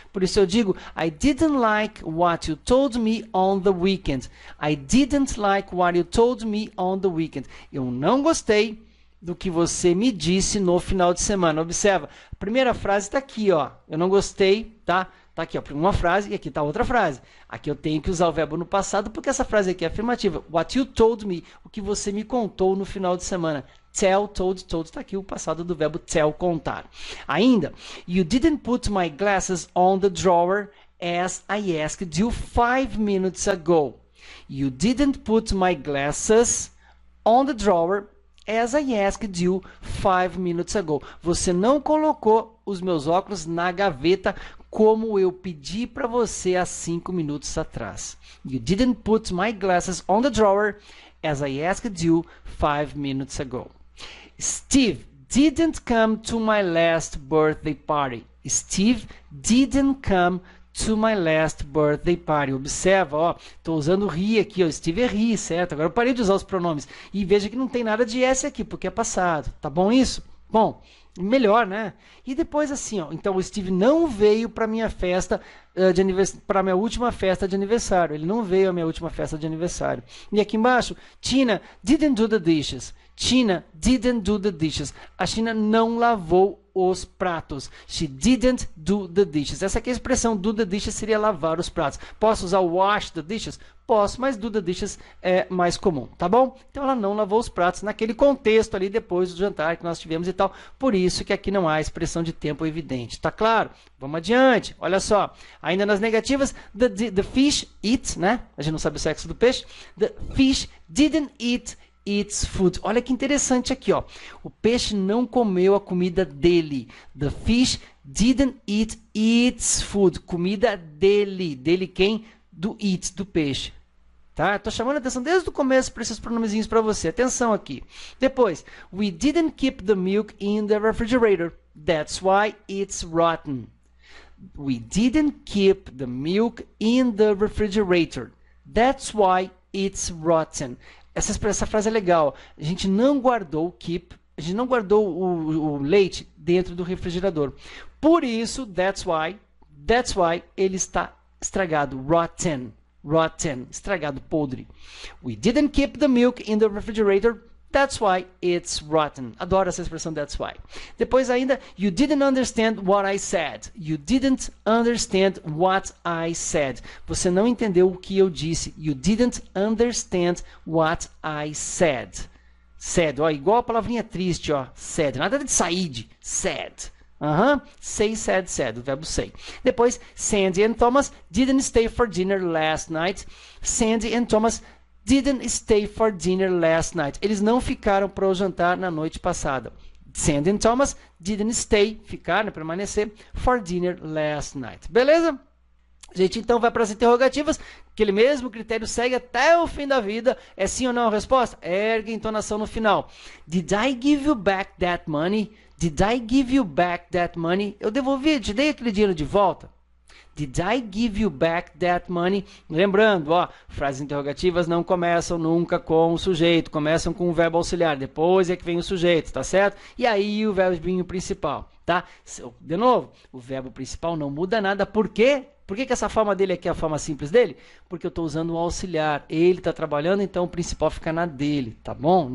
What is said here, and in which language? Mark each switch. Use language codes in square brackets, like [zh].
[pt] Por isso eu digo, [en] I didn't like what you told me on the weekend. I didn't like what you told me on the weekend. [pt] Eu não gostei do que você me disse no final de semana. Observa, a primeira frase está aqui, ó. Eu não gostei, tá? Tá aqui, ó, uma frase e aqui está outra frase. Aqui eu tenho que usar o verbo no passado porque essa frase aqui é afirmativa. [en] What you told me, [pt] o que você me contou no final de semana. Tell, told, está aqui o passado do verbo tell, contar. Ainda, [en] you didn't put my glasses on the drawer as I asked you 5 minutes ago. You didn't put my glasses on the drawer as I asked you 5 minutes ago. [pt] Você não colocou os meus óculos na gaveta como eu pedi para você há 5 minutos atrás. [en] You didn't put my glasses on the drawer as I asked you 5 minutes ago. Steve didn't come to my last birthday party. Steve didn't come to my last birthday party. [pt] Observa, ó, estou usando he aqui, ó, Steve é he, certo? Agora eu parei de usar os pronomes. E veja que não tem nada de S aqui, porque é passado. Tá bom isso? Bom, melhor, né? E depois assim, ó, então o Steve não veio para minha festa de aniversário, para minha última festa de aniversário. Ele não veio à minha última festa de aniversário. [en] E aqui embaixo, Tina didn't do the dishes. Tina didn't do the dishes. [pt] A Tina não lavou os pratos. [en] She didn't do the dishes. [pt] Essa aqui é a expressão [en] do the dishes [pt] seria lavar os pratos. Posso usar [en] wash the dishes? [pt] Posso, mas [en] do the dishes [pt] é mais comum, tá bom? Então ela não lavou os pratos naquele contexto ali depois do jantar que nós tivemos e tal. Por isso que aqui não há expressão de tempo evidente, tá claro? Vamos adiante. Olha só, ainda nas negativas, [en] the fish eat, [pt] né? A gente não sabe o sexo do peixe. [en] The fish didn't eat its food. [pt] Olha que interessante aqui, ó. O peixe não comeu a comida dele. [en] The fish didn't eat its food. [pt] Comida dele. Dele quem? Do eat, do peixe. Tá? Tô chamando a atenção desde o começo para esses pronomezinhos para você. Atenção aqui. Depois, [en] we didn't keep the milk in the refrigerator. That's why it's rotten. We didn't keep the milk in the refrigerator. That's why it's rotten. [pt] Essa frase é legal. A gente não guardou keep, a gente não guardou o leite dentro do refrigerador. Por isso, [en] that's why [pt] ele está estragado. Rotten, estragado, podre. [en] We didn't keep the milk in the refrigerator. That's why it's rotten. [pt] Adoro essa expressão, [en] that's why. [pt] Depois ainda, [en] you didn't understand what I said. You didn't understand what I said. [pt] Você não entendeu o que eu disse. [en] You didn't understand what I said. [pt] Said, ó, igual a palavrinha triste, ó. Said, nada de said. Said. Say, said, o verbo say. Depois, [en] Sandy and Thomas didn't stay for dinner last night. Sandy and Thomas didn't stay for dinner last night. [pt] Eles não ficaram para o jantar na noite passada. [en] Sandy and Thomas didn't stay, [pt] ficar, né, permanecer, [en] for dinner last night. [pt] Beleza? A gente então vai para as interrogativas, aquele mesmo critério segue até o fim da vida. É sim ou não a resposta? Ergue a entonação no final. [en] Did I give you back that money? Did I give you back that money? [pt] Eu devolvi, te dei aquele dinheiro de volta. [en] Did I give you back that money? [pt] Lembrando, ó, frases interrogativas não começam nunca com o sujeito, começam com o verbo auxiliar, depois é que vem o sujeito, tá certo? E aí o verbinho principal, tá? De novo, o verbo principal não muda nada, por quê? Por que essa forma dele aqui é a forma simples dele? Porque eu estou usando o auxiliar, ele está trabalhando, então o principal fica na dele, tá bom?